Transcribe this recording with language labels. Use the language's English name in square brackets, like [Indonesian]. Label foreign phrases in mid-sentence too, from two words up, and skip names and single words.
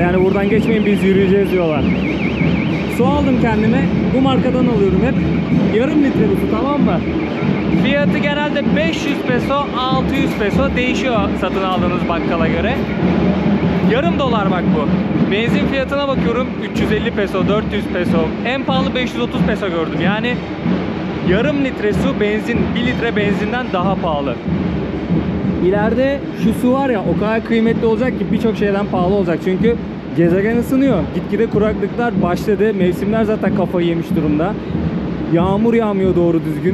[Turkish] Yani buradan geçmeyin, biz yürüyeceğiz diyorlar. Su aldım kendime. Bu markadan alıyorum hep. Yarım litre bu su, tamam mı? Fiyatı genelde 500 peso, 600 peso değişiyor satın aldığınız bakkala göre. Yarım dolar bak bu. Benzin fiyatına bakıyorum, 350 peso, 400 peso. En pahalı 530 peso gördüm. Yani yarım litre su benzin, 1 litre benzinden daha pahalı. İleride şu su var ya, o kadar kıymetli olacak ki birçok şeyden pahalı olacak. Çünkü gezegen ısınıyor. Gitgide kuraklıklar başladı. Mevsimler zaten kafayı yemiş durumda. Yağmur yağmıyor doğru düzgün.